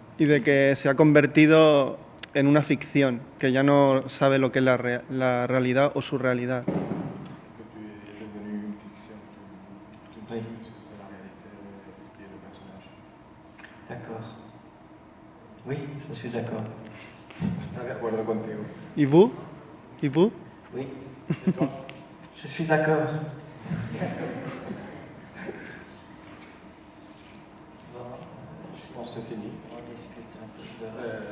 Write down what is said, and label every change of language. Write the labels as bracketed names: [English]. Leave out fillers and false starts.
[Spanish] Y de que se ha convertido en una ficción, que ya no sabe lo que es la realidad o su realidad. [French] Que tu es devenu une fiction, tu ne sais plus ce que c'est la réalité, ce qui est le personnage. D'accord. Oui, je suis d'accord. [Spanish] Está de acuerdo contigo. [French] ¿Y vous? ¿Y vous? Oui, [Spanish] ¿Y tú? [French] je suis d'accord. Je pense que c'est fini. On discute un peu.